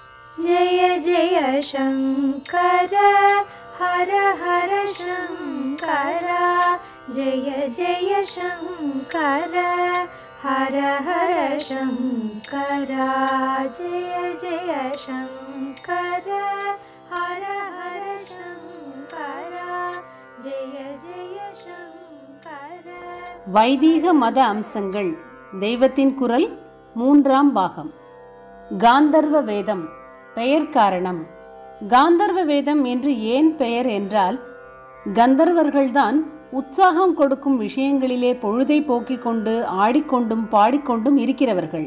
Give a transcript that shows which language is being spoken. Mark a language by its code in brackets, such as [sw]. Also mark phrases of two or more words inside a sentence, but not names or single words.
[sa] जय जय शंकर हर हर शंकर जय जय शंकर हर हर शंकर जय जय शंकर हर हर शंकर जय जय शंकर. [ta] வைதீக மத அம்சங்கள் தெய்வத்தின் குரல் மூன்றாம் பாகம். காந்தர்வ வேதம். பெயர் காரணம். காந்தர்வ வேதம் என்று ஏன் பெயர் என்றால், கந்தர்வர்கள்தான் உற்சாகம் கொடுக்கும் விஷயங்களிலே பொழுதை போக்கிக் கொண்டு ஆடிக்கொண்டும் பாடிக்கொண்டும் இருக்கிறவர்கள்.